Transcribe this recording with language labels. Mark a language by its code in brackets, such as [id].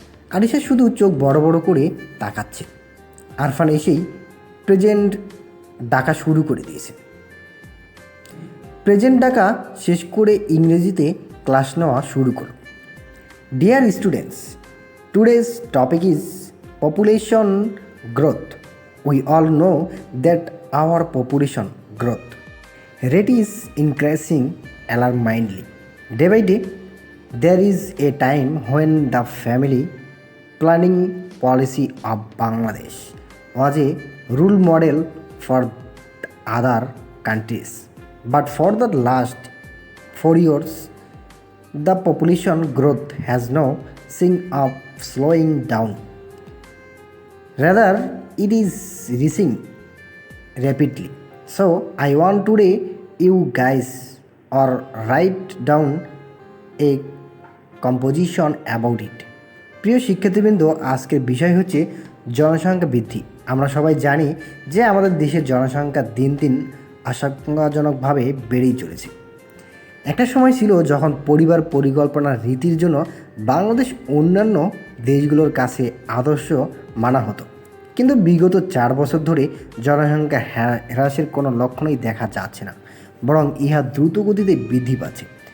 [bn] আরিশা শুধু চোখ বড় বড় করে তাকাচ্ছে। আরফান এসেই প্রেজেন্ট ডাকা শুরু করে দিয়েছে। প্রেজেন্ট ডাকা শেষ করে ইংরেজিতে ক্লাস নেওয়া শুরু করল। [en] Dear students, today's topic is population growth. We all know that our population growth rate is increasing alarmingly. Day by day, there is a time when the family planning policy of Bangladesh was a role model for other countries. But for the last 4 years, the population growth has no sign of slowing down. Rather, it is rising rapidly. So, I want today you guys or write down a composition about it. [bn] প্রিয় শিক্ষার্থীবৃন্দ, আজকের বিষয় হচ্ছে জনসংখ্যা বৃদ্ধি। আমরা সবাই জানি যে আমাদের দেশের জনসংখ্যা দিন দিন আশঙ্কাজনকভাবে বেড়েই চলেছে। একটা সময় ছিল যখন পরিবার পরিকল্পনার রীতির জন্য বাংলাদেশ অন্যান্য দেশগুলোর কাছে আদর্শ মানা হতো, কিন্তু বিগত 4 বছর ধরে জনসংখ্যা হ্রাসের কোনো লক্ষণই দেখা যাচ্ছে না, বরং ইহা দ্রুত গতিতে বৃদ্ধি পাচ্ছে।